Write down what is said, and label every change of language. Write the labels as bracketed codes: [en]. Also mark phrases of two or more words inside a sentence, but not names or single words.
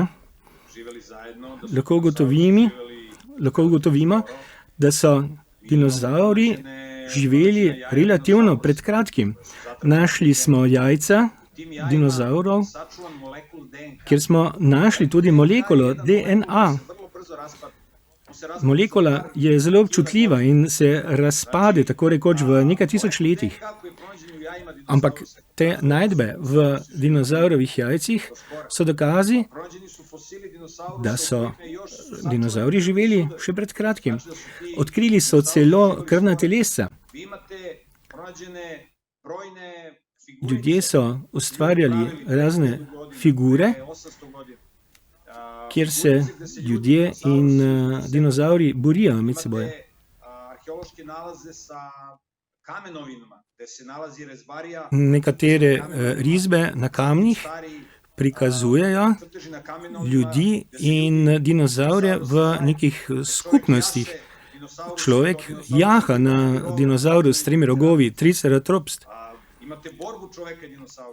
[sr] živeli zajedno, da su [sl] lahko [sr] dinosauri [sl] ugotovimo, da so dinozauri živeli relativno pred kratkim. Našli smo jajca [sr] tim jajima [sl] dinozaurov, [sr] sačuvan molekul DNK. [sl] kjer smo našli tudi molekulo DNA. [sr] Vrlo brzo raspada. On se [sl] Molekula je zelo občutljiva in se razpade tako rekoč v nekaj tisoč letih. [sr] kako je pronađen u jajima [sl] Ampak [sr] dinosaurusa. [sl] te najdbe v dinozaurovih jajcih so dokazi, [sr] Pronađeni su fosili dinosaurusa da u [sl] so [sr] kojima je još [sl] dinozauri živeli še pred kratkim. Odkrili so celo krvna telesca. [sr] Vi imate pronađene brojne figure. [sl] Ljudje so ustvarjali razne figure, [sr] 800 godina. [sl] kjer se ljudje in dinozauri borijo med seboj. [sr] Imate arheološke nalaze sa kamenovinama, gde se nalazi rezbarija, [sl] Nekatere risbe na kamnih stari prikazujejo [sr] crteži na kamenovima, [sl] ljudi in dinozaure v nekih skupnostih. Človek jaha na dinozauru s 3 rogovi, Triceratops. [sr] Imate borbu čoveka i dinosaura.